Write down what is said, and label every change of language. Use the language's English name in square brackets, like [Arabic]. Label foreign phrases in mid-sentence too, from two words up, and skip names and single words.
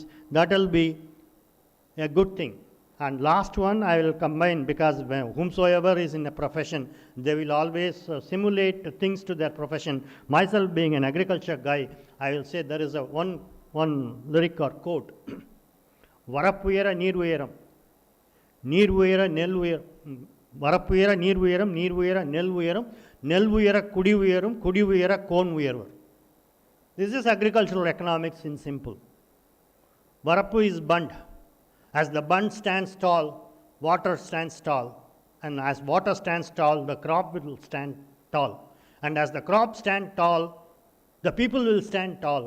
[English] That will be a good thing. And last one I will combine, because whomsoever is in a profession, they will always simulate things to their profession. Myself being an agriculture guy, I will say there is a one lyric or quote. [Tamil] வரப்புயர நீர் உயரும், நீர் உயர நெல் உயரும், வரப்புயர நீர் உயரும், நீர் உயர நெல் உயரும், நெல் உயர குடி உயரும், குடி உயர கோன் உயர்வார். [English] This is agricultural economics in simple. Varappu is bund. As the bund stands tall, water stands tall. And as water stands tall, the crop will stand tall. And as the crop stand tall, the people will stand tall.